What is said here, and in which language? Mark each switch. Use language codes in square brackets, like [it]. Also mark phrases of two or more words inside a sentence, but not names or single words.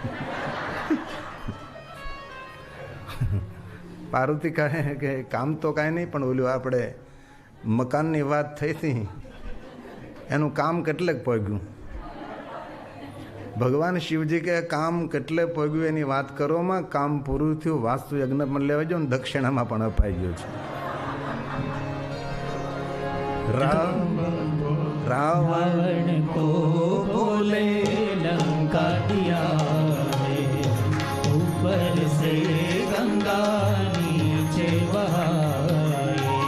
[gu] પાર્વતી કહે કે કામ તો કાંઈ નહીં, પણ ઓલું આપણે મકાનની વાત થઈ હતી એનું કામ કેટલેક પગ્યું. ભગવાન શિવજી કે કામ કેટલે પગ્યું એની વાત કરવામાં, કામ પૂરું થયું, વાસ્તુ યજ્ઞ પણ લેવા ગયો ને દક્ષિણામાં પણ અપાઈ ગયું છે. [hi] रावण को बोले लंका दिया ऊपर से गंगा नीचे बहाए.